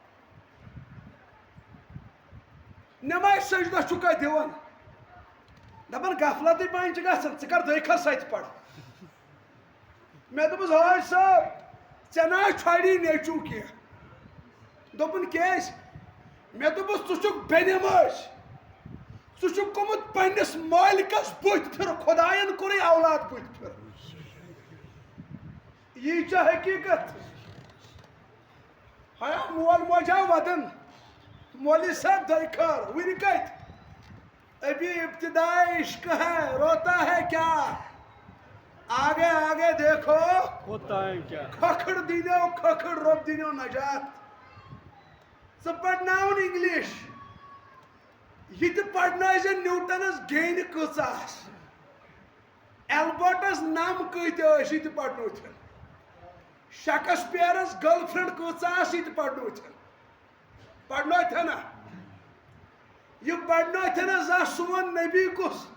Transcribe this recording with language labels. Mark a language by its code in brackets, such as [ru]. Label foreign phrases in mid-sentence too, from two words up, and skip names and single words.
[ks] نٮ۪مازِ سجدہ چھُکھا دِوان دَپان غفلتٕے پہن چھِ گژھان ژٕ کر دٔے کھس سۄ تہِ پَر مےٚ دوٚپُس ہٲے صٲب ژےٚ نہ حظ چھۄڑی نیٚچوٗ کینٛہہ دوٚپُن کیٛازِ مےٚ دوٚپُس ژٕ چھُکھ بٮ۪نِمٲج ژٕ چھُکھ گوٚمُت پنٛنِس مٲلکَس بٕتھِ پھِرٕ خۄدایَن کوٚرُے اولاد بٕتھِ پھِرٕ یی چھا حقیٖقت ہیا مول موج آو وَدان مولوی صاحب دٔے کھار وٕنہِ کَتہِ [ur] ابھی ابتدائی عشق ہے روتا ہے کیا آگے آگے دیکھو ہوتا ہے کیا [ks] کھکھڑ دینو کھکھڑ رۄب دینو نجات ژٕ پرناوُن اِنگلِش یہ تہِ پرنٲیزِ نیوٹنس گیٚنہِ کۭژاہ آسہٕ ایلبٲٹس نم کۭتیاہ ٲسۍ یہِ تہِ پرنٲوتھن شیکسپیرس [en] girl friend [ks] کۭژاہ آسہٕ یہِ تہِ پرنٲوتھن پرنٲوتھنا یہ پرنٲوتھنا زانٛہہ سون نبی کُس